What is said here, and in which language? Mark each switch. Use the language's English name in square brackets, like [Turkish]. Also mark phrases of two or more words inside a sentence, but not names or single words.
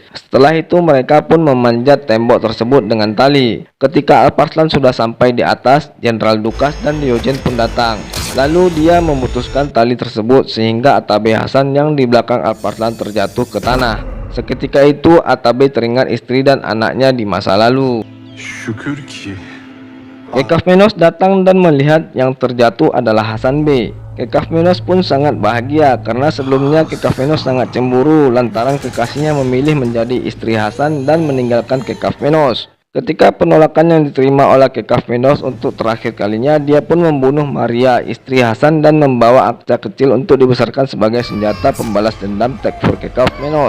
[Indonesian] Setelah itu mereka pun memanjat tembok tersebut dengan tali. Ketika Alparslan sudah sampai di atas, Jenderal Dukas dan Diogen pun datang. Lalu dia memutuskan tali tersebut sehingga Atabe Hasan yang di belakang Alparslan terjatuh ke tanah. Seketika itu Atabe teringat istri dan anaknya di masa lalu. [Turkish] Şükür ki [Indonesian] Kekafmenos datang dan melihat yang terjatuh adalah Hasan Bey. Kekafmenos pun sangat bahagia karena sebelumnya Kekafmenos sangat cemburu lantaran kekasihnya memilih menjadi istri Hasan dan meninggalkan Kekafmenos. Ketika penolakan yang diterima oleh Kekafmenos untuk terakhir kalinya, dia pun membunuh Maria, istri Hasan, dan membawa Akça kecil untuk dibesarkan sebagai senjata pembalas dendam Tevfur Kekafmenos.